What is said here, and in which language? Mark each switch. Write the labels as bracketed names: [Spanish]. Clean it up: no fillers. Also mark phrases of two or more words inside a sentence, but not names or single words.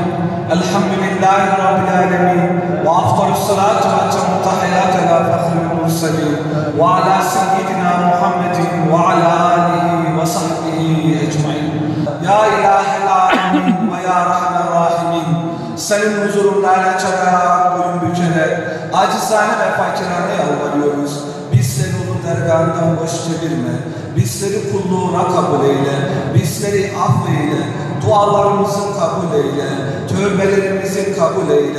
[Arabic] الحمد لله رب العالمين وأفضل الصلاة وأتم التحيات على فخر المرسلين وعلى سيدنا محمد وعلى آله وصحبه أجمعين. يا إله العالمين ويا أرحم الراحمين [Turkish] senin huzurundan açarak boyun bükerek acizane ve fakirane yalvarıyoruz. Bizleri onun dergahından boş çevirme. Bizleri kulluğuna kabul eyle. Bizleri affeyle. Dualarımızı kabul eyle. Tövbelerimizi kabul eyle.